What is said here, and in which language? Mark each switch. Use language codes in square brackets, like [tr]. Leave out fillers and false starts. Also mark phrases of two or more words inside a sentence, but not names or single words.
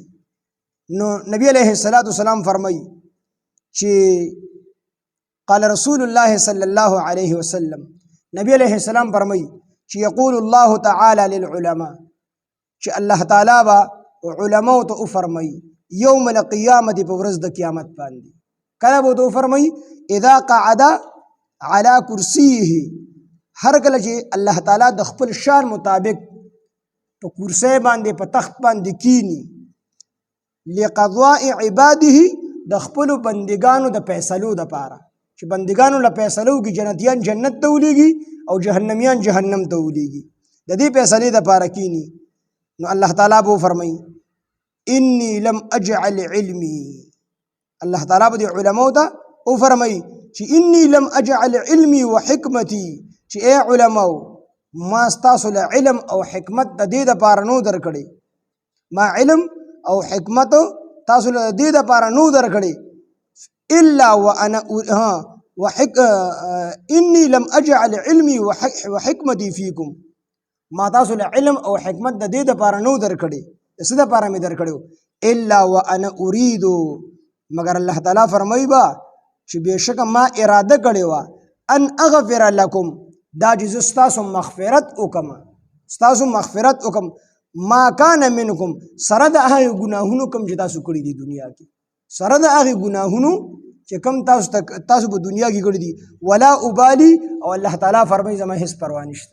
[ps] نو نبی علیه السلام فرمایي چې [ar] قال رسول الله صلی الله علیه وسلم، [ps] نبی علیه السلام فرمایي چې [ar] یقول الله تعالی للعلماء، [ps] چې الله تعالی با علماو ته فرمایي [ar] یوم القیامت [ps] په ورځ د قیامت باندې، کله به ته فرمایي [ar] اذا قعد على کرسیه، [ps] هر کله چې الله تعالی د خپل شان مطابق په کرسی باندې په تخت باندې کینی، [ar] لقضاء عباده [ps] د خپل بندگانو د فیصلو د پاره، چې بندگانو له فیصلو کې جنتیان جنت ته ولېږي او جهنميان جهنم ته ولېږي، د دې فیصلې د پاره کینی. نو الله تعالی به فرمایي [ar] انی لم اجعل علمی، [ps] الله تعالی به علماء ته او فرمایي چې [ar] انی لم اجعل علمی وحکمتی، [ps] چې اے علماء ما ستاسو له علم او حکمت د دې دپاره نو درکړی، ما علم او حکمت تاسو له دې دپاره نو درکړی، [ar] الا وانا انی لم اجعل علمی وحکمتی فیکم، [ps] ما تاسو له علم او حکمت د دې دپاره نو درکړی، څه دپاره مې درکړی [ar] الا وانا اريد، [ps] مگر الله تعالی فرمایي با چې بېشکه ما اراده کړې وه [ar] ان اغفر لکم، [ps] دا چې زه ستاسو مغفرت وکړم، ستاسو مغفرت وکړم، [ar] ما کان منکم، [ps] سره د هغې ګناهونو کوم چې تاسو کړي دي دنیا کې، سره د هغې ګناهونو چې کوم تاسو په دنیا کې کړي دي، [ar] ولا ابالي، [ps] او الله تعالی فرمایي زما هېڅ پروا نشته.